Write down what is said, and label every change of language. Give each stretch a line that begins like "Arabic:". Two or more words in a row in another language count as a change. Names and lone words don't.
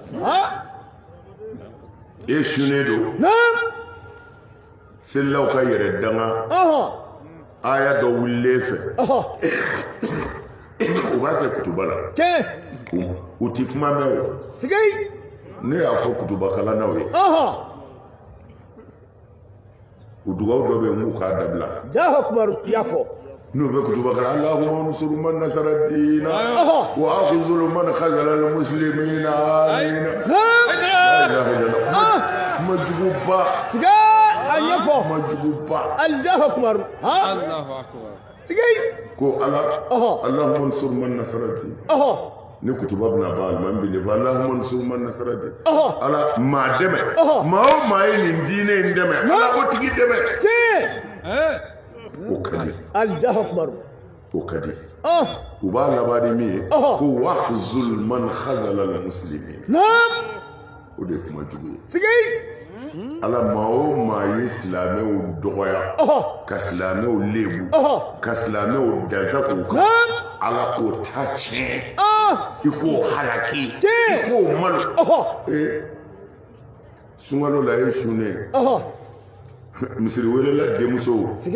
Bambara: e sunnen don selilaw ka yɛrɛ danga aya dɔ wulilen fɛ u b'a kɛ kutuba la u ti kuma mɛn o ne y'a fɔ kutuba kalannaw ye u dugawu dɔ bɛ yen n k'u k'a dabila n'u bɛ kutuba kalan
Arabic: اللهم انصر من نصر الدين واخذل من خذل المسلمين آمين لا إله إلا الله
Bambara: kuma juguba kuma juguba
Arabic: الله أكبر
Bambara: ko
Arabic: اللهم انصر من نصر الدين
Bambara: ni kutuba bɛna ban alimami bɛ ɲɛfɔ
Arabic: اللهم انصر من نصر الدين
Bambara: ala maa dɛmɛ maa o maa ye nin diinɛ in dɛmɛ ala o tigi dɛmɛ o ka di o ka di u b'a laban ni min ye ko
Arabic: واخذل من خذل المسلمين
Bambara: o de ye kuma jugu ye ala maa o maa ye silamɛw dɔgɔya ka silamɛw lebu ka silamɛw dansa k'u kan ala k'o ta tiɲɛ i k'o halaki i k'o malo sunkalo la ye sunnen misiri welela denmusow